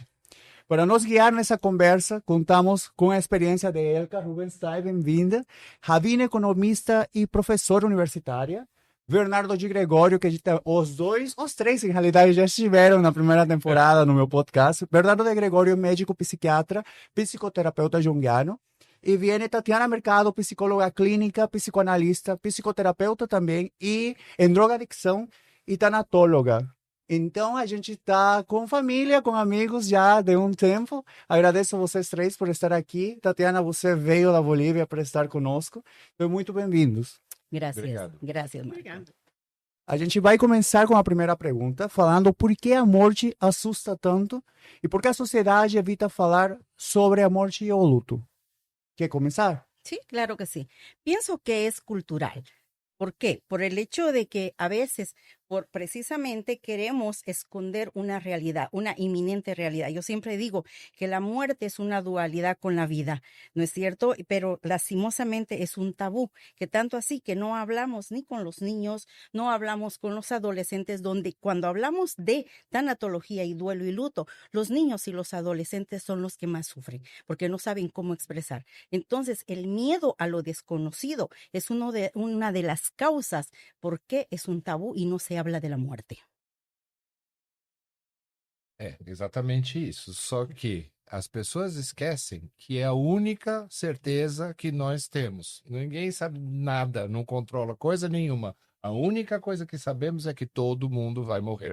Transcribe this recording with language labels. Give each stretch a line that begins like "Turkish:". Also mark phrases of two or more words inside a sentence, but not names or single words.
Portuguese: Para nos guiar nessa conversa, contamos com a experiência de Elka Rubenstein, bem-vinda, rabina, economista e professora universitária, Bernardo de Gregório, que os três, em realidade, já estiveram na primeira temporada no meu podcast. Bernardo de Gregório, médico psiquiatra, psicoterapeuta junguiano.
Spanish: E viene Tatiana Mercado, psicóloga clínica, psicoanalista,
Portuguese: psicoterapeuta também, e em drogadicção e tanatóloga. Então, a gente está com família, com amigos já de um tempo. Agradeço a vocês três por estar aqui. Tatiana, você veio da Bolívia para estar conosco. Então, muito bem-vindos.
Spanish: Gracias,
Portuguese: Obrigado.
Spanish: gracias, Marco.
Portuguese: Obrigada. A gente vai começar com a primeira pergunta, falando por que a morte assusta tanto e por que a sociedade evita falar sobre a morte e o luto. Quer começar?
Spanish: Sí, claro que sí. Pienso que es cultural. ¿Por qué? Por el hecho de que a veces, precisamente queremos esconder una realidad, una inminente realidad. Yo siempre digo que la muerte es una dualidad con la vida, ¿no es cierto? Pero lastimosamente es un tabú, que tanto así que no hablamos ni con los niños, no hablamos con los adolescentes, donde cuando hablamos de tanatología y duelo y luto, los niños y los adolescentes son los que más sufren, porque no saben cómo expresar. Entonces, el miedo a lo desconocido es una de las causas por qué es un tabú y no se habla de la muerte.
Portuguese: É, exatamente isso. Só que as pessoas esquecem que é a única certeza que nós temos. Ninguém sabe nada, não controla coisa nenhuma. A única coisa que sabemos é que todo mundo vai morrer.